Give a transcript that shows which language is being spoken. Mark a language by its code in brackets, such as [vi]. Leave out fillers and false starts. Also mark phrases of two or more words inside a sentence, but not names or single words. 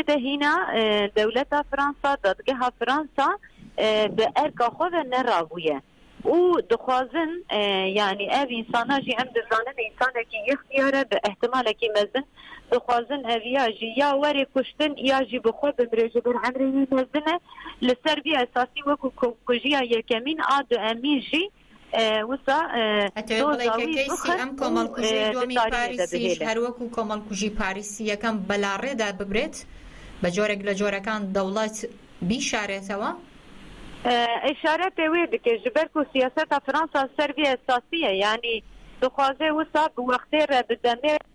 [ku] de hîna dewleta Fransa dadgeha Fransa bi erka xwe ve nerabûye û dixwazin yani ev însana jî em dizanin însanekî ixtiyare bi ehtimalekî mezin dixwazin ev ya jî ya werê kuştin ya jî bi xwe bimire ji ber emrê wî mezin e li ser vî esasî wekû kujiya yekemîn a du emî jî wisa [ckb] کەیسی ئەم کۆمەڵکوژی دووەمی پاریسیش هەروەکو کۆمەڵکوژی پاریسی یەکەم بەلاڕێدا ببرێت بە جۆرێک لە جۆرەکان دەوڵەت بیشارێتەوە؟ [ku] ئشارەت wê dike ji ber ku siyaseta Fransa ser vî esasî ye yanî dixwaze wisa bi wextê re bi demê